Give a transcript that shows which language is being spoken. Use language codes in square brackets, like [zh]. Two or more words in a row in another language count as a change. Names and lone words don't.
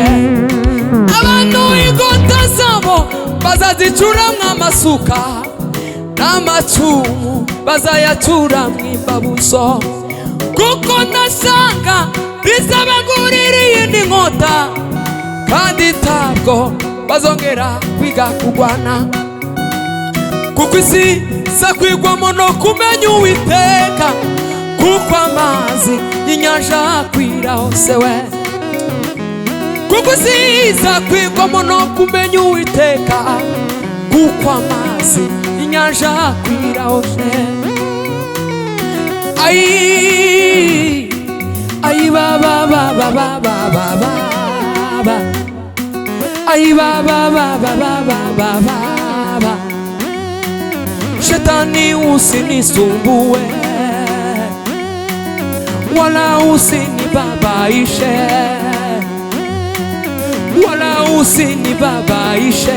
[rw] Abantu ingota zabo bazazicuramwo amasuka, n'amacumu bazayacuramwo imbabuzo, kuko ndasanga bizabaguririye n'inkota, kandi ntabwo bazongera kwiga kurwana, kuko isi zakwigwamo no kumenya Uwiteka, kuko amazi y'inyanja akwira hose we. Kuko isi zakwigwamo no kumenya Uwiteka, kuko amazi y'inyanja akwira hose. [sw] Ai baba baba baba baba, ai baba baba baba baba, Shetani usinisumbue, wala usinibabaishe, wala usinibabaishe.